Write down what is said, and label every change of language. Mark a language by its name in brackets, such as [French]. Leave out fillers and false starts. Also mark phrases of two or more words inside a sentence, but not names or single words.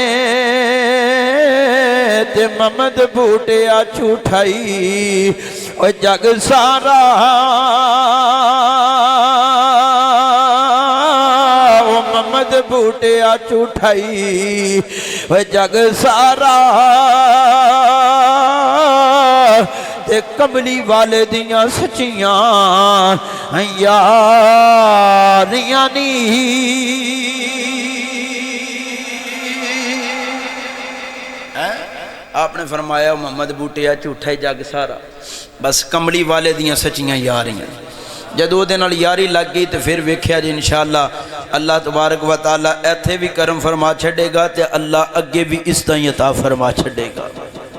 [Punjabi] تے ممد بوٹیا جھوٹا ای اوئے جگ سارا او ممد بوٹیا جھوٹا ای اوئے جگ سارا تے کملی والے دیاں سچیاں یاریاں نی آپ نے فرمایا محمد بوٹیا جھوٹا ای جگ سارا، بس کملی والے دیاں سچیاں یاریاں. جدوں اوہدے نال یاری لگ گئی تو فیر ویکھیا جی [Arabic] إن شاء الله الله تبارك وتعالى [Punjabi] ایتھے بھی کرم فرما چھڈے گا تے اللہ اگے بھی اس طرح عطا فرما چھڈے گا.